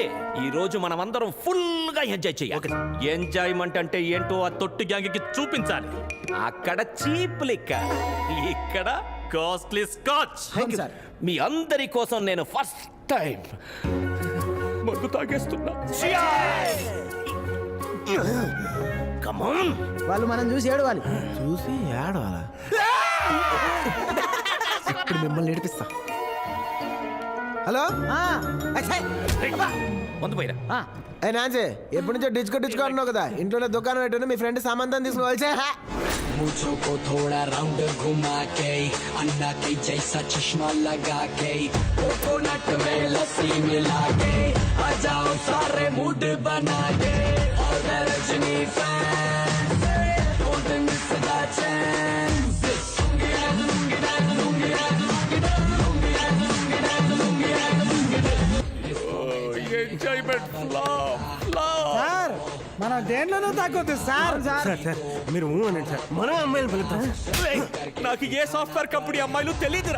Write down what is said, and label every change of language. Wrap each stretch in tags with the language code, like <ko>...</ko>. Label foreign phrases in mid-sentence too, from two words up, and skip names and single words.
<te>ఈ రోజు మనమందరం ఫుల్ గా ఎంజాయ్ చేయాలి. ఎంజాయ్మెంట్ అంటే ఏంటో ఆ తొట్టు గ్యాంగ్ కి చూపించాలి. అక్కడ</te> <en>cheap liquor,</en> <te>ఇక్కడ</te> <en>costly scotch.</en> <te>మీ అందరి కోసం నేను</te> <en>first time</en> <te>మందు తాగేస్తున్నా.</te> <en>Come on.</en> <te>వాళ్ళు మనం చూసి ఏడవాలి. చూసి ఏడవాలా? ఇప్పుడు మిమ్మల్ని ఏడిపిస్తా. హలో మందు పోయిరా. ఏ నాన్సీ, ఎప్పటి నుంచో డిచ్కో అంటున్నావు కదా, ఇంట్లోనే దుకాణం పెట్టుకుని మీ ఫ్రెండ్ సామాన్ తీసుకోవాలి.</te> <hi>मुझो को थोड़ा राउंड घुमा के अन्ना के जैसा चश्मा लगा के कोकोनट में लस्सी मिला के आ जाओ सारे मूड बना के और रजनी</hi> <en>fans don't miss the chance</en> <te>సార్ మనం దేంట్లోనూ తగ్గొద్దు సార్. మీరు అనండి సార్, మనం అమ్మాయిలు పిలుస్తాం. నాకు ఏ</te> <en>software company</en> <te>అమ్మాయిలు తెలియదురా.</te>